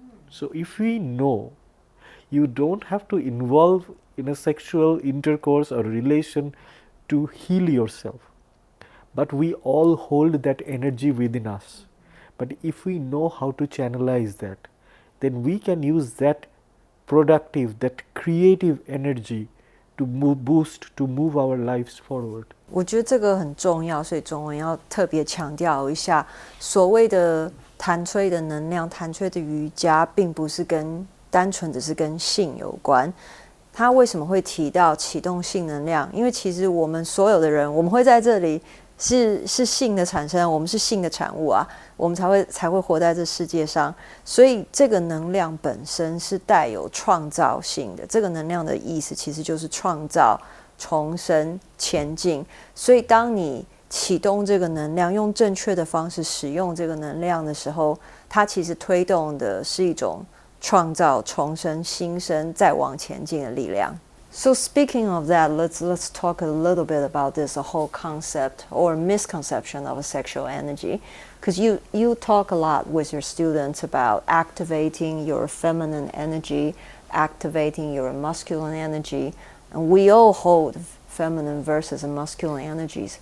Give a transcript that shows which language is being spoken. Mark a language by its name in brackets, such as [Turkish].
[English] So if we know, you don't have to involve in a sexual intercourse or relation to heal yourself. But we all hold that energy within us. But if we know how to channelize that, then we can use that productive, that creative energy to move our lives forward. [Chinese] 我觉得这个很重要，所以中文要特别强调一下，所谓的谭崔的能量、谭崔的瑜伽，并不是单纯只是跟性有关。他为什么会提到启动性能量？因为其实我们所有的人，我们会在这里是性的产生，我们是性的产物啊，我们才会活在这世界上。所以这个能量本身是带有创造性的。这个能量的意思其实就是创造、重生、前进。所以当你启动这个能量，用正确的方式使用这个能量的时候，它其实推动的是一种创造、重生、新生、再往前进的力量。 [English] So speaking of that, let's talk a little bit about this whole concept or misconception of a sexual energy, because you talk a lot with your students about activating your feminine energy, activating your masculine energy, and we all hold feminine versus masculine energies.